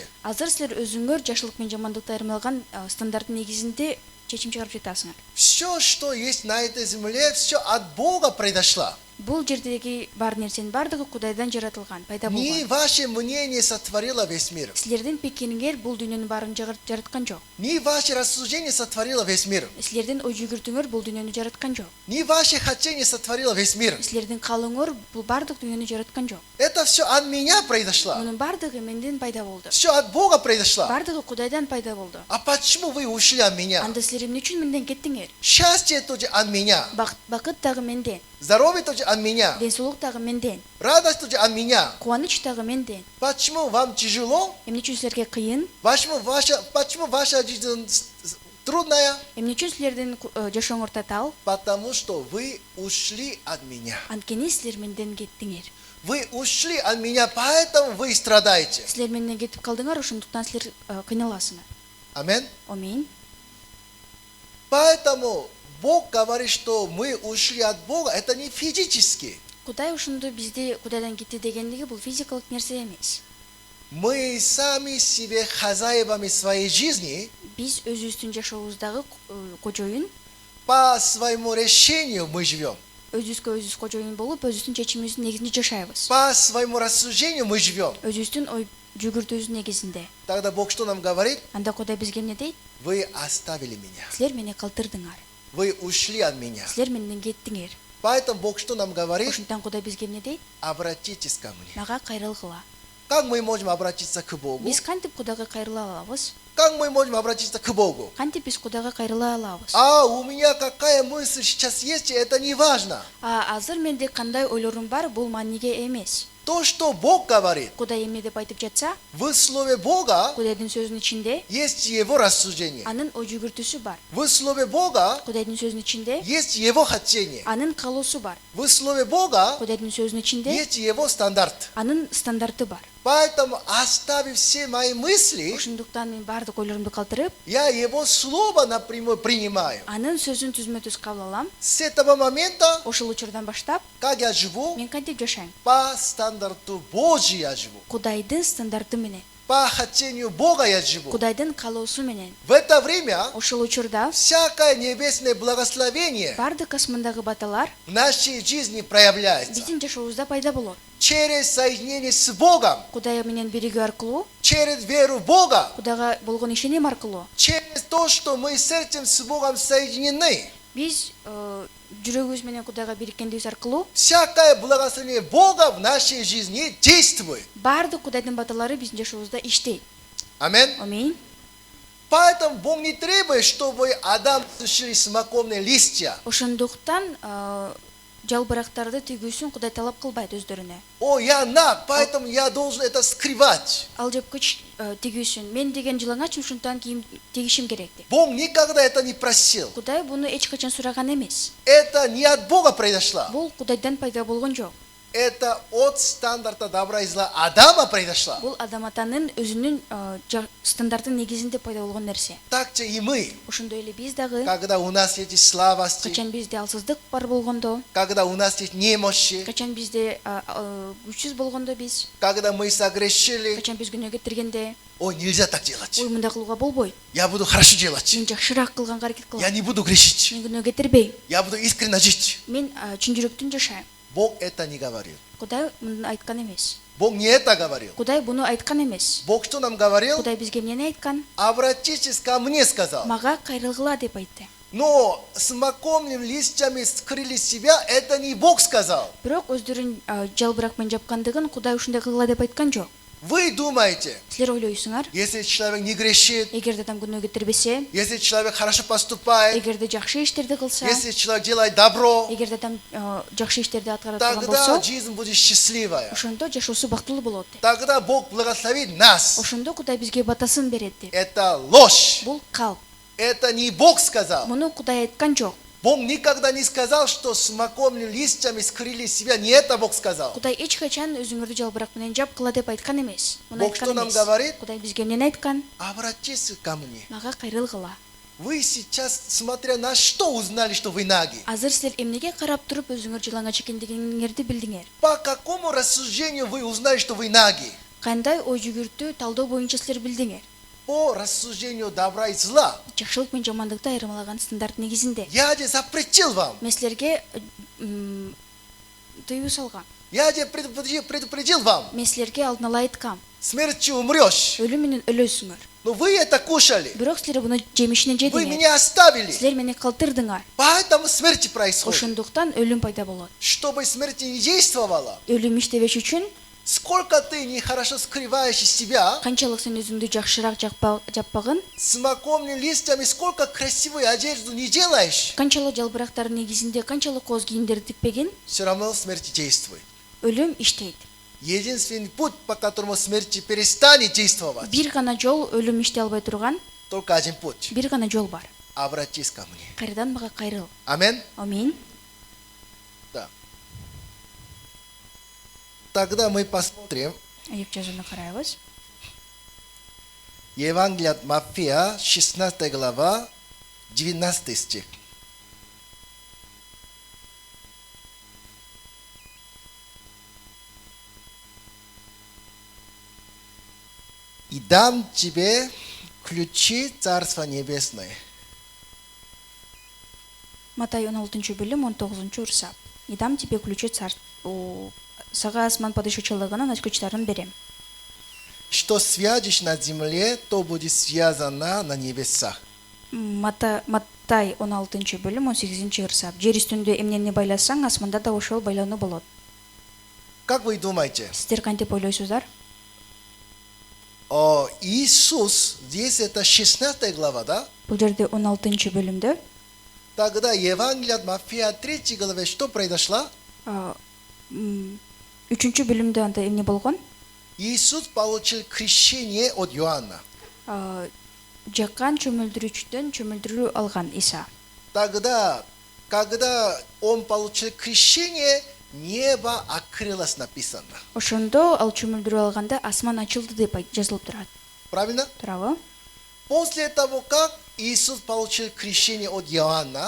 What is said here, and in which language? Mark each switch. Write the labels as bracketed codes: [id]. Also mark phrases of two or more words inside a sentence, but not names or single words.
[ky] Азыр силер өзүңөр жакшылык менен жамандыкты айырмалган стандарттын негизинде чечим чыгарып жатасыңар. [ru] Все, что есть на этой земле, все от Бога произошло. [ky] Бул жердеги бар нерсенин бардыгы Кудайдан жаратылган, пайда [ru] Не [ky] болгон. [ru] ваше мнение сотворило весь мир. [ky] Силердин пикириңер бул дүйнөнүн баарын жараткан жок. [ru] Не ваше рассуждение сотворило весь мир. [ky] Силердин ой жүгүртүңөр бул дүйнөнү жараткан жок. [ru] Не ваше хотение сотворило весь мир. [ky] Силердин каалооңор бул бардык дүйнөнү жараткан жок. [ru] Это все от меня произошло. [ky] Мунун бардыгы менден пайда болду. [ru] Все от Бога произошло. [ky] Бардыгы Кудайдан пайда болду. [ru] А почему вы ушли от меня? [ky] Анда силер эмне үчүн менден кеттиңер? [ru] Счастье тоже от меня. [ky] Бакыт дагы менден, [ru] Здоровье тоже от меня. [ky] ден соолук дагы менден, [ru] Радость тоже от меня. [ky] кубаныч дагы менден. [ru] Почему вам тяжело? [ky] Эмне үчүн силерге кыйын? [ru] Почему ваша жизнь трудная? [ky] Эмне үчүн силердин жашооңор татаал? [ru] Потому что вы ушли от меня. [ky] Анткени силер менден кеттиңер. [ru] Вы ушли от меня, поэтому вы страдаете. [ky] Силер менден кетип калдыңар, ошондуктан силер кыйналасыңар. [ru] Амин. [ky] Амин. [ru] Поэтому Бог говорит, что мы ушли от Бога. Это не физически. [ky] Кудай ошондо бизди Кудайдан кетти дегендиги бул физикалык нерсе эмес. [ru] Мы сами себе хозяевами своей жизни [ky] Биз өзүбүздүн жашообуздагы кожоюн, [ru] по своему решению мы живем. [ky] өзүбүзгө өзүбүз кожоюн болуп, өзүбүздүн чечимибиздин негизинде жашайбыз. [ru] По своему рассуждению мы живем. [ky] Өзүбүздүн ой жүгүртүүбүздүн негизинде. [ru] Тогда Бог что нам говорит? [ky] Анда Кудай бизге эмне дейт? [ru] Вы оставили меня. [ky] Силер мени калтырдыңар. [ru] Вы ушли от меня. [ky] Силер менден кеттиңер. [ru] Поэтому Бог что нам говорит? [ky] Ошондуктан Кудай бизге эмне дейт? [ru] Обратитесь ко мне. [ky] Мага кайрылгыла. [ru] Как мы можем обратиться к Богу? [ky] Биз кантип Кудайга кайрыла алабыз? [ru] Как мы можем обратиться к Богу? [ky] Кантип биз Кудайга кайрыла алабыз? [ru] А у меня какая мысль сейчас есть, это не важно. [ky] Азыр менде кандай ойлорум бар, бул мааниге эмес. [ru] То, что Бог говорит, [ky] Кудай эмне деп айтып жатса, [ru] в слове Бога [ky] Кудайдын сөзүнүн ичинде [ru] есть Его рассуждение. [ky] анын ой жүгүртүүсү бар. [ru] В слове Бога [ky] Кудайдын сөзүнүн ичинде [ru] есть Его хотение. [ky] анын каалоосу бар. [ru] В слове Бога [ky] Кудайдын сөзүнүн ичинде [ru] есть Его стандарт. [ky] анын стандарты бар. [ru] Поэтому, оставив все мои мысли, [ky] Ошондуктан мен баардык ойлорумду калтырып, [ru] я Его слово напрямую принимаю. [ky] анын сөзүн түзмө-түз кабыл алам. [ru] С этого момента, [ky] Ошол учурдан баштап [ru] как я живу, [ky] мен кантип жашайм? [ru] по стандарту Божий я живу. [ky] Кудайдын стандарты менен, [ru] По хотению Бога я живу. [ky] Кудайдын каалоосу менен. [ru] В это время [ky] Ошол учурда [ru] всякое небесное благословение [ky] баардык асмандагы баталар [ru] в нашей жизни проявляется. [ky] биздин жашообузда пайда болот. [ru] Через соединение с Богом, [ky] Кудай менен биригүү аркылуу, [ru] через веру в Бога, [ky] Кудайга болгон ишеним аркылуу [ru] через то, что мы сердцем с Богом соединены. [ky] биз жүрөгүбүз менен Кудайга бириккендигибиз аркылуу [ru] Всякое благословение Бога в нашей жизни действует. [ky] баардык Кудайдын баталары биздин жашообузда иштейт. [ru] Амин. [ky] Амин. [ru] Поэтому Бог не требует, чтобы Адам сушили смоковные листья. [ky] Ошондуктан жалбырактарды тигүүсүн Кудай талап кылбайт өздөрүнө. [ru] О, я наг, поэтому я должен это скрывать. [ky] Ал жепкич тигүүсүн мен деген жылаңачмын, ушунтан кийим тигишим керек деп. [ru] Бог никогда это не просил. [ky] Кудай буну эч качан сураган эмес. [ru] Это не от Бога произошло. [ky] Бул Кудайдан пайда болгон жок. [ru] Это от стандарта добра и зла Адама произошло. [ky] Бул адам атанын өзүнүн стандартын негизинде пайда болгон нерсе. [ru] Так же и мы. [ky] Ошондой эле биз дагы [ru] Когда у нас есть слабости, [ky] качан бизде алсыздык бар болгондо, [ru] когда у нас есть немощи, [ky] качан бизде күчсүз болгондо биз, [ru] когда мы согрешили, [ky] качан биз күнөө кетиргенде, [ru] о, нельзя так делать. [ky] ой мындай кылууга болбойт. [ru] Я буду хорошо делать. [ky] Мен жакшыраак кылганга аракет [ru] Я [ky] кылам. [ru] не буду грешить. [ky] Мен күнөө кетирбейм. [ru] Я буду искренне жить. [ky] Мен чын жүрөктөн жашайм. [ru] Бог это не говорил. [ky] Кудай мындай айткан эмес. [ru] Бог не это говорил. [ky] Кудай буну айткан эмес. [ru] Бог что нам говорил? [ky] Кудай бизге эмнени айткан? [ru] Обратитесь ко мне, сказал. [ky] Мага кайрылгыла деп айтты. [ru] Но смоковными листьями скрыли себя, это не Бог сказал. [ky] Бирок өздөрүн жалбырак менен жапкандыгын Кудай ушундай кылгыла деп айткан жок. [ru] Вы думаете, [ky] Силер ойлойсуңар, [ru] если человек не грешит, [ky] эгерде адам күнөө кетирбесе, [ru] если человек хорошо поступает, [ky] эгерде жакшы иштерди кылса, [ru] если человек делает добро, [ky] эгерде адам жакшы иштерди аткара турган [ru] тогда [ky] болсо, [ru] жизнь будет счастливая. [ky] ошондо жашоосу бактылуу болот деп. [ru] Тогда Бог благословит нас. [ky] Ошондо Кудай бизге батасын берет деп. [ru] Это ложь. [ky] Бул калп. [ru] Это не Бог сказал. [ky] Муну Кудай айткан жок. [ru] Бог никогда не сказал, что смоковными листьями скрыли себя. Не это Бог сказал. [ky] Кудай эч качан өзүңөрдү жалбырак менен жапкыла деп айткан эмес. Муну [ru] Бог [ky] айткан [ru] что нам [ky] эмес. [ru] говорит? [ky] Кудай бизге эмнени айткан? [ru] Обратитесь ко мне. [ky] Мага кайрылгыла. [ru] Вы сейчас, смотря на что, узнали, что вы наги. [ky] Азыр силер эмнеге карап туруп өзүңөр жалаңач экендигиңерди билдиңер? [ru] По какому рассуждению вы узнали, что вы наги? [ky] Кандай ой жүгүртүү талдоо боюнча силер билдиңер? [ru] По рассуждению добра и зла. [ky] Жакшылык менен жамандыкты айырмалаган стандарт негизинде. [ru] Я же запретил вам. [ky] Мен силерге тыюу салгам. [ru] Я же предупредил вам. [ky] Мен силерге алдын ала айткам. [ru] Смертью умрешь. [ky] Өлүм менен өлөсүңөр. [ru] Но вы это кушали. [ky] Бирок силер буну жемишинен [ru] Вы [ky] жедиңер. [ru] меня оставили. [ky] Силер мени калтырдыңар. [ru] Поэтому смерть происходит. [ky] Ошондуктан өлүм пайда болот. [ru] Чтобы смерть не действовала. [ky] Өлүм иштебеш үчүн [ru] Сколько ты нехорошо скрываешь из себя, [ky] канчалык сен өзүңдү жакшыраак жаппагын, [ru] смоковными листьями сколько красивую одежду не делаешь, [ky] канчалык жалбырактардын негизинде канчалык кооз кийимдерди тикпеген, [ru] все равно смерть действует. [ky] өлүм иштейт. [ru] Единственный путь, по которому смерть перестанет действовать, [ky] Бир гана жол өлүм иштей албай турган, [ru] только один путь. [ky] бир гана жол бар. [ru] Обратись ко мне. [ky] Кайрадан мага кайрыл. [ru] Аминь. [ky] Амин. [ru] Да. Тогда мы посмотрим [ky] Аяк жазууну карайбыз. [ru] Евангелие от Матфея, 16 глава, 19 стих. И дам тебе ключи Царства Небесное. [ky] Матай 16 бөлүм 19 урсап. [ru] И дам тебе ключи [ky] сага асман падышачылыгынын ачкычтарын берем. [ru] Что свяжешь на земле, то будет связано на небесах. [ky] Матай 16 бөлүм 18 урсап. Жер үстүндө эмнени байласаң, асманда да ошол байлануу болот. [ru] Как вы думаете? [ky] Сиздер кантип ойлойсуздар? [ru] Иисус, здесь это 16 глава, да? [ky] Бул жерде 16 бөлүмдө [ru] Тогда Евангелие от Матфея 3 главе что произошло? [ky] 3 бөлүмдө анда эмне болгон? [ru] Иисус получил крещение от Иоанна. [ky] Жаккан чөмүлдүрүүчүдөн чөмүлдүрүү алган Иса. [ru] Тогда, когда он получил крещение, небо открылось, написано. [ky] Ошондо ал чөмүлдүрүү алганда асман ачылды деп жазылып турат. [ru] Правильно? [ky] Туурабы? [ru] После того, как Иисус получил крещение от Иоанна,